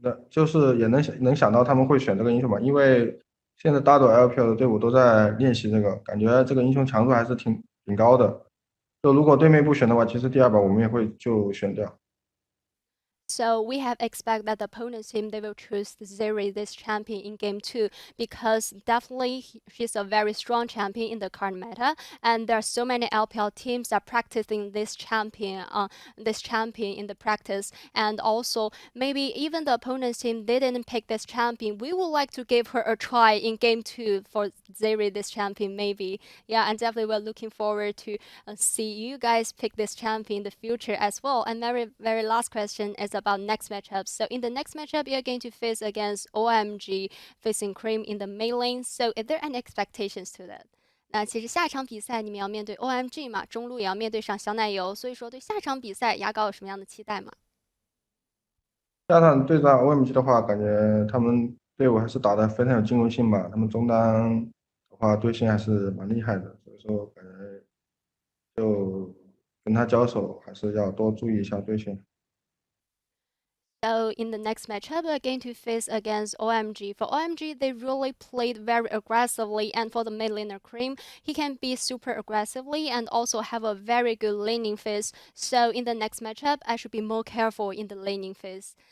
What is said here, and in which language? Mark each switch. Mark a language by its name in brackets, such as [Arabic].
[Chinese] 就是也能想到他们会选这个英雄嘛，因为现在大多 LPL 的队伍都在练习这个，感觉这个英雄强度还是挺高的。就如果对面不选的话，其实第2把我们也会就选掉。 [English] So we have expect that the opponent's team they will choose Zeri this champion in game 2 because definitely she's a very strong champion in the current meta, and there are so many LPL teams that are practicing this champion in the practice, and also maybe even the opponent's team they didn't pick this champion. We would like to give her a try in game 2 for Zeri this champion maybe. Yeah, and definitely we're looking forward to see you guys pick this champion in the future as well. And very last question is about next matchup. So in the next matchup, you're going to face against OMG facing Cream in the main lane. So is there any expectations to that? [Chinese] 那其实下场比赛你们要面对 OMG 嘛，中路也要面对上小奶油，所以说对下场比赛牙膏有什么样的期待吗？下场对战 OMG 的话，感觉他们队伍还是打得非常有进攻性吧。他们中单的话队形还是蛮厉害的，所以说感觉就跟他交手还是要多注意一下队形。 [English] So in the next matchup, we're going to face against OMG. For OMG, they really played very aggressively, and for the mid laner Cream, he can be super aggressively and also have a very good laning phase. So in the next matchup, I should be more careful in the laning phase.